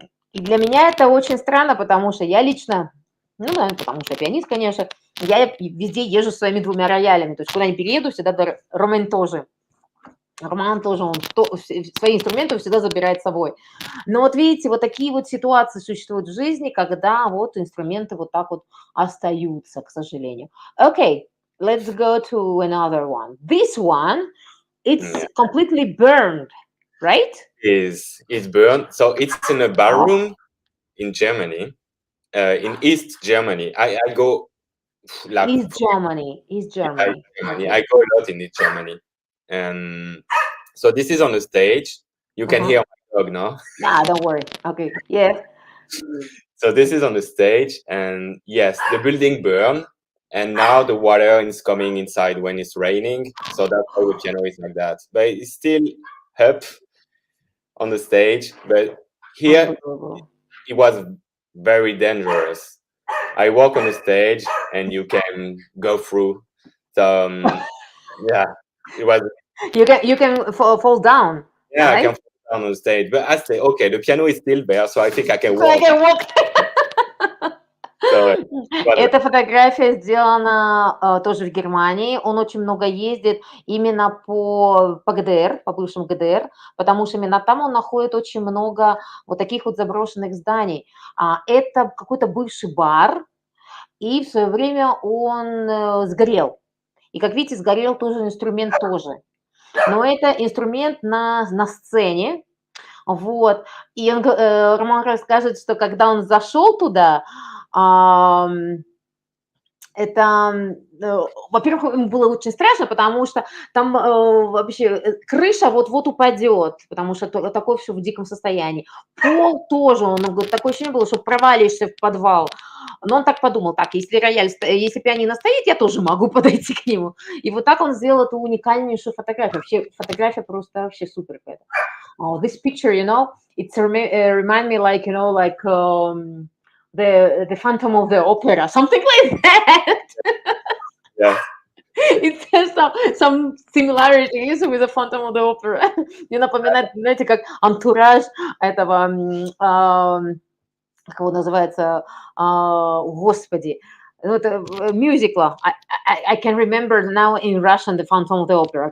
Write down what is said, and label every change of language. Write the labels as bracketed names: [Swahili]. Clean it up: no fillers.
[Russian] И для меня это очень странно, потому что я лично, наверное, потому что я пианист, конечно, я везде езжу с своими двумя роялями, то есть куда ни перееду, всегда Ромен тоже. Роман тоже, он свои инструменты он всегда забирает с собой. Но вот видите, вот такие вот ситуации существуют в жизни, когда вот инструменты вот так вот остаются, к сожалению. [English] Okay, let's go to another one. This one, it's completely burned, right? Is burned. So it's in a barroom in Germany, in East Germany. I go like East Germany. East Germany. Germany. Okay. I go a lot in East Germany, and so this is on the stage. You can Uh-huh. hear my dog now. Nah, don't worry. Okay. Yes. So this is on the stage, and yes, the building burned, and now the water is coming inside when it's raining. So that's why the piano is like that. But it's still up on the stage. But here Unbelievable. it was very dangerous. I walk on the stage, and you can go through some. Yeah, it was. You can fall down, Yeah, I can right? fall down on stage, but I say, okay, the piano is still there, so I think I can So I walk. can walk. So it was [Russian] Эта фотография сделана тоже в Германии. Он очень много ездит именно по ГДР, по бывшим ГДР, потому что именно там он находит очень много вот таких вот заброшенных зданий. Это какой-то бывший бар, и в свое время он сгорел. И, как видите, сгорел тоже инструмент тоже. Но это инструмент на сцене, вот. И Роман расскажет, что когда он зашел туда, это, во-первых, ему было очень страшно, потому что там вообще крыша вот-вот упадет, потому что такое все в диком состоянии. Пол тоже, он говорит, такое ощущение было, что провалишься в подвал. Но он так подумал, так, если пианино стоит, я тоже могу подойти к нему. И вот так он сделал эту уникальнейшую фотографию. Вообще фотография просто вообще супер какая-то. [English] This picture, it's remind me like, the Phantom of the Opera, something like that. yeah. It has some similarities with the Phantom of the Opera. [Russian] Мне напоминает, знаете, как антураж этого, как его называется, господи, это мюзикла. [English] I can remember now in Russian the Phantom of the Opera.